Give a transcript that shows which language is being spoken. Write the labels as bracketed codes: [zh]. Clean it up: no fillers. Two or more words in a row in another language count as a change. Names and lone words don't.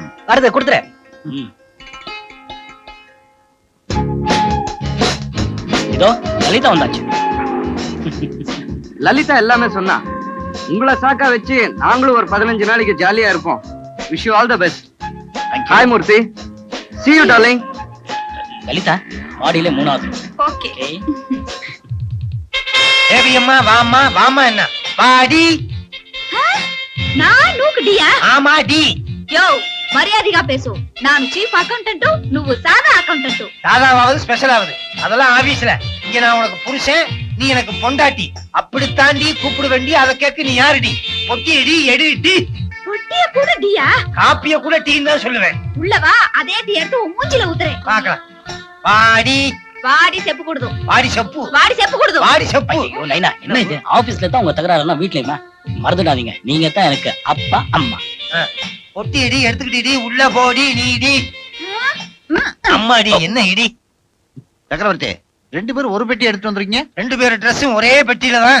[ta] வருது கொடுத்துரு. இதோ லலிதா வந்தாச்சு. லலிதா எல்லாமே சொன்னா. உங்களை சாக்கா வச்சு நாங்களும் ஒரு 15 நாளைக்கு ஜாலியா இருப்போம். [en] Wish you all the best. Hi Murthy. see you darling. [ta] லலிதா மாடியில 3வது. ஓகே. தேவி அம்மா வாமா வாமா. என்ன வாடி? நான் நூக்குடியா? ஆமா டி. [te] యో మర్యాదగా [ta] பேசு. நான் [te] చీఫ్ అకౌంటెంట్, నువ్వు సాదా అకౌంటెంట్. [ta] சாதாவாவது ஸ்பெஷல் ஆகுது அதெல்லாம் ஆபீஸ்ல. இங்க நான் உனக்கு புருஷன், நீ எனக்கு பொண்டாட்டி. அப்படித்தாண்டி கூப்பிட வேண்டி. அதை கேட்க நீ யாருடி? பொட்டி எடி எடு டி. பொட்டிய கூட டியா? காப்பிய கூட டீன்னு தான் சொல்லுவேன். உள்ள வா, அதே டீ எடுத்து உன் மூஞ்சில ஊத்துறேன். பாக்கலாம். வாடி [te] వాడి చెప్పకూడదు. [ta] வாடி செப்பு. [te] వాడి చెప్పకూడదు. [ta] வாடி செப்பு. ஐயோ நைனா, என்ன இது? ஆபீஸ்ல தான் உங்க தகராறுனா வீட்லயுமா? மறந்துடாதீங்க, நீங்க தான் எனக்கு அப்பா அம்மா. பொட்டி எடி எடுத்துக்கிட்டு உள்ள போடி நீடி. அம்மாடி என்ன இடி? சக்கரவர்த்தி, 2 பேரும் ஒரு பெட்டி எடுத்து வந்திருக்கீங்க. 2 பேர் ட்ரெஸ்ஸும் ஒரே பெட்டியில தான்.